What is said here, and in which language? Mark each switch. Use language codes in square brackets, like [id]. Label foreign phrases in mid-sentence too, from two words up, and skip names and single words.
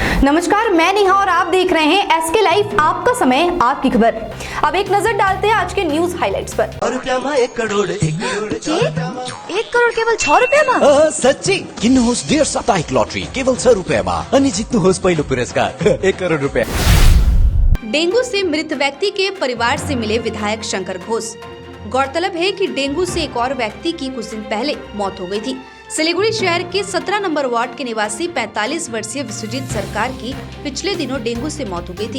[hi] नमस्कार, मैं नेहा और आप देख रहे हैं एसके लाइव, आपका समय आपकी खबर। अब एक नजर डालते हैं आज के न्यूज हाइलाइट्स पर। 1 करोड़ [ne] एक करोड़ केवल 6 रुपियाँमा? सच्ची किन्नुहोस् डेढ साप्ताहिक लटरी केवल 6 रुपियाँमा अनि जित्नुहोस् पहिलो पुरस्कार 1 करोड़ रुपया। [hi] डेंगू से मृत व्यक्ति के परिवार से मिले विधायक शंकर घोष। गौरतलब है कि डेंगू से एक और व्यक्ति की कुछ दिन पहले मौत हो गई थी। सिलीगुड़ी शहर के 17 नंबर वार्ड के निवासी 45 वर्षीय विश्वजीत सरकार की पिछले दिनों डेंगू से मौत हो गई थी।